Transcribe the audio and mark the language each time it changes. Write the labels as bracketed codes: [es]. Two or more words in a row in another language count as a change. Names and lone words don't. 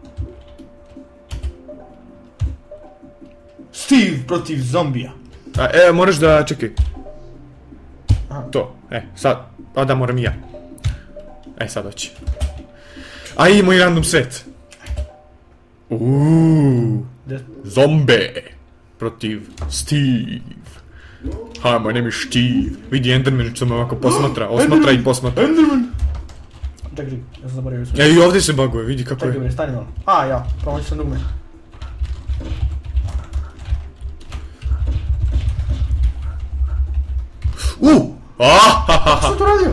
[sr] Steve protiv zombija. Moraš da, čekaj. To, sad, da moram i ja. Sad hoće. Ajde, moj random set. Zombe protiv Steve. [en] Hi, my name is Steve. [sr] Vidi Enderman što me ovako posmatra i posmatra. Enderman! Čekaj, ja sam zaboravio sve. I ovdje se baguje, vidi kako je. Čekaj, stani malo. Ja, promoći sam dugme. Što to radio?